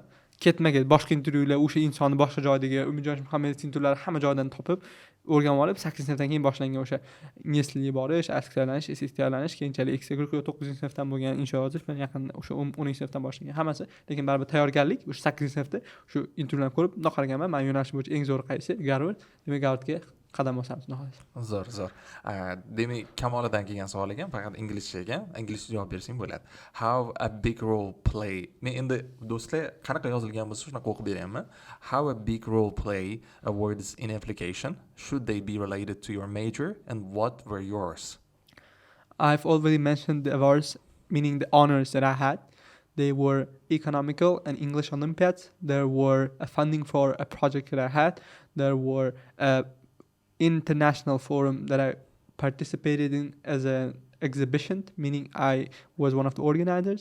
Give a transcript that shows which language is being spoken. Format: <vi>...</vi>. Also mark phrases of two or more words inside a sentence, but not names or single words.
<uz>Ketma-ket boshqa intervyular, o'sha insonni boshqa joydagi Umidjon Muhammadov intervyulari hamma joydan topib o'rganib olib 8-sinfdan keyin boshlangan o'sha ingliz tiliga borish, ASK tayyorlanish, SAT tayyorlanish, keyinchalik ekstrakurikulyar 9-sinfdan bo'lgan insho yozish bilan yaqin o'sha 10-sinfdan boshlangan hammasi. Lekin baribir tayyorgarlik o'sha 8-sinfda shu intervyularni ko'rib bundoq qaraganman. Men yo'nalish bo'yicha eng zo'ri qaysi? Garvard. Demak, Garvardga qadam bosamiz nihoyat. Zo'r. Demak, Kamolidan kelgan savol ekan, faqat inglizcha ekan. Inglizcha javob bersang bo'ladi.</uz> <en>How a big role play.</en> <uz>Men endi do'stlar qanaqa yozilgan bo'lsa shunaqa o'qib beraman.</uz> <en>How a big role play awards in application. Should they be related to your major and what were yours? I've already mentioned the awards, meaning the honors that I had. They were economical and English Olympiads. There were a funding for a project that I had. There were international forum that I participated in as an exhibition, meaning I was one of the organizers.</en>